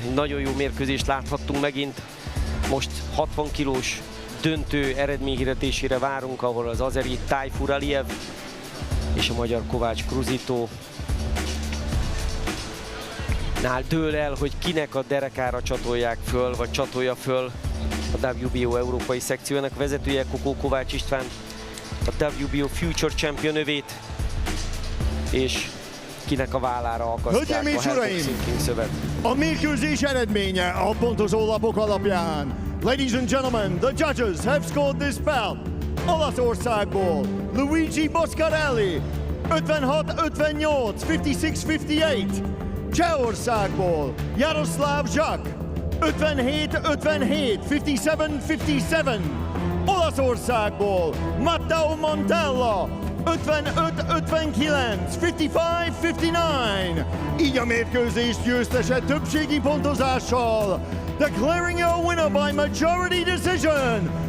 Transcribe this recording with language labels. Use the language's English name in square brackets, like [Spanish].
[Hungarian] Egy nagyon jó mérkőzést láthattunk megint. Most 60 kilós döntő eredményhirdetésére várunk, ahol az azeri Tayfur Aliyev és a magyar Kovács Kruzitó nál dől el, hogy kinek a derekára csatolják föl, vagy csatolja föl a WBO európai szekciónak vezetője, Kokó Kovács István, a WBO Future Champion övét, és kinek a vállára akasztják Hölgyeim a és Hell uraim! Boxing King szövet. A mérkőzés eredménye a pontozó lapok alapján. [English] Ladies and gentlemen, the judges have scored this bout. [Hungarian] Olaszországból Luigi Boscarelli 56-58, 56-58. Csehországból Jaroszláv Zsak 57-57, 57-57. Olaszországból Matteo Montella 55-59, 55-59. Így a mérkőzés győztese többségi pontozással. [English] Declaring a winner by majority decision.